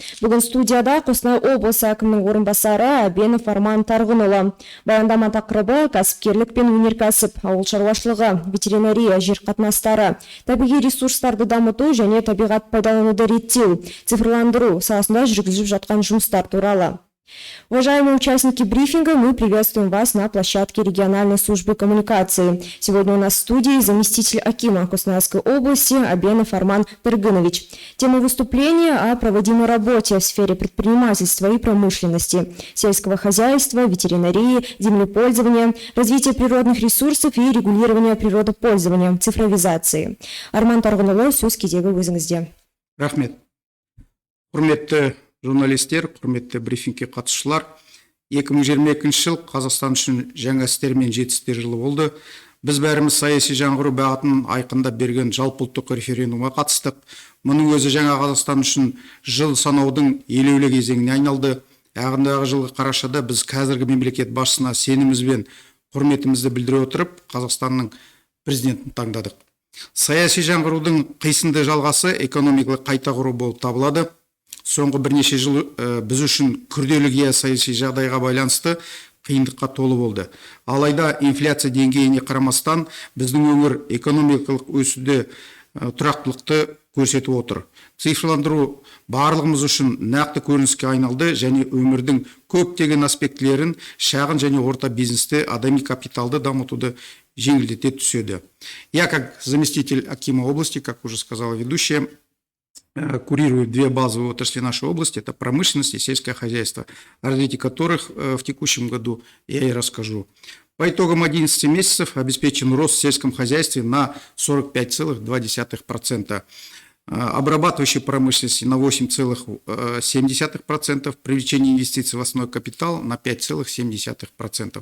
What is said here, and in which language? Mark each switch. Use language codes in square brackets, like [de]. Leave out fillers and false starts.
[kk] Бүгін студияда Қостанай облысы әкімінің орынбасары Әбенов Арман Тарғынұлы. Баяндама тақырыбы кәсіпкерлік пен өнеркәсіп, ауыл шаруашылығы, ветеринария, жер қатынастары, табиғи ресурстарды дамыту және табиғат пайдалануды реттеу, цифрландыру саласында жүргізіліп жатқан жұмыстар туралы. [ru] Уважаемые участники брифинга, мы приветствуем вас на площадке региональной службы коммуникации. Сегодня у нас в студии заместитель акима Костанайской области Әбенов Арман Тарғынович. Тема выступления о проводимой работе в сфере предпринимательства и промышленности, сельского хозяйства, ветеринарии, землепользования, развития природных ресурсов и регулирования природопользования, цифровизации. [kk] Арман Тарғынұлы, сөз кезегі өзіңізде. Рахмет. Құрметті журналистер, құрметті брифингке қатысушылар, 2022 жыл Қазақстан үшін жаңа істер мен жетістіктер жылы болды. Біз бәріміз саяси жаңғыру бағытын айқындап берген жалпыұлттық референдумға қатыстық. Мұның өзі жаңа Қазақстан үшін жыл санаудың елеулі кезеңіне айналды. Ағымдағы жылғы қарашада біз қазіргі мемлекет басшысына сеніміміз бен құрметімізді білдіре отырып, Қазақстанның президентін таңдадық. Саяси жаңғырудың қисынды жалғасы экономикалық қайта құру болып табылады. Соңғы бірнеше жыл біз үшін күрделі геосаяси жағдайға байланысты қиындыққа толы болды. Алайда инфляция деңгейіне қарамастан біздің өңір экономикалық өсуде тұрақтылықты көрсетіп отыр. Цифрландыру барлығымыз үшін нақты көрініске айналды және өмірдің көптеген аспектілерін шағын және орта бизнесте адами капиталды дамытуды жеңілдете түседі. [ru] Я как заместитель акима области, как уже сказала ведущая, курирую две базовые отрасли нашей области, это промышленность и сельское хозяйство, о развитии которых в текущем году я и расскажу. По итогам 11 месяцев обеспечен рост в сельском хозяйстве на 45,2%, обрабатывающей промышленности на 8,7%, привлечение инвестиций в основной капитал на 5,7%.